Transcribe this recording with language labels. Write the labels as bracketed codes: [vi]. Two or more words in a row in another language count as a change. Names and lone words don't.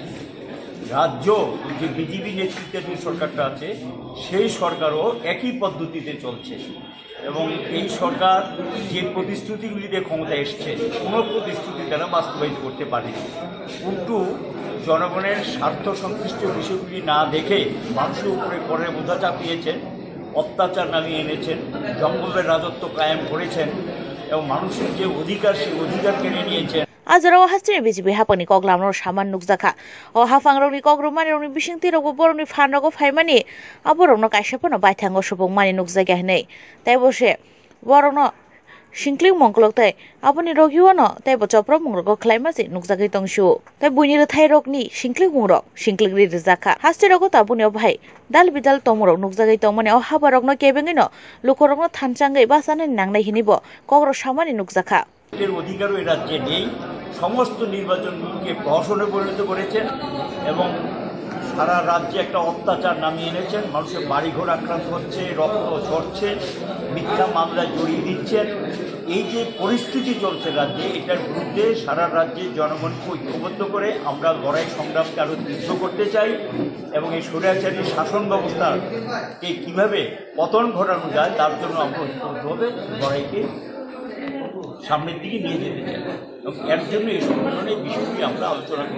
[bn] রাজ্য যে বিজেপি নেতৃত্বাধীন সরকারটা আছে সেই সরকারও একই পদ্ধতিতে চলছে এবং এই সরকার যে প্রতিশ্রুতিগুলিতে ক্ষমতায় এসছে কোনো প্রতিশ্রুতি তারা বাস্তবায়িত করতে পারেনি। উল্টো জনগণের স্বার্থ সংশ্লিষ্ট বিষয়গুলি না দেখে মানুষের উপরে করের বোঝা চাপিয়েছেন, অত্যাচার নামিয়ে এনেছেন, জঙ্গলের রাজত্ব কায়েম করেছেন এবং মানুষের যে অধিকার সেই অধিকার কেড়ে নিয়েছেন। [trp] Ajaro hastini BJP haphangni koklamno saman nukjakha o haphangrokni kogrumani rokni bisingti rokbo borokni phan rok phaimani aborokno kaisapano baithango subungmani nukjagya hinai taibose borokno singkling mongkolok tei aboni rogiwano taibo chopro mungrok khlaimasi nukjagui tongsu tai buini thai rokni singkling mungrok singkling rijakha haste rok tabuni obhai dal bidal tomorok nukjagui tongmani o habarokno kebengino lukorokno thanchangai basane nangnai hinibo kogro samani nukjakha [bn] এর অধিকারও এই রাজ্যে নেই। সমস্ত নির্বাচনগুলিকে প্রহসনে পরিণত করেছেন এবং সারা রাজ্যে একটা অত্যাচার নামিয়ে এনেছেন। মানুষের বাড়িঘর আক্রান্ত হচ্ছে, রক্ত ঝরছে, মিথ্যা মামলায় জড়িয়ে দিচ্ছেন। এই যে পরিস্থিতি চলছে রাজ্যে, এটার বিরুদ্ধে সারা রাজ্যে জনগণকে ঐক্যবদ্ধ করে আমরা লড়াই সংগ্রামকে আরও তীব্র করতে চাই এবং এই স্বৈরাচারী শাসন ব্যবস্থাকে কীভাবে পতন ঘটানো যায় তার জন্য আমরা ঐক্যবদ্ধভাবে লড়াইকে সামনের দিকে নিয়ে যেতে চাই এবং এর জন্য এই সম্মেলনে বিষয়টি আমরা আলোচনা করব।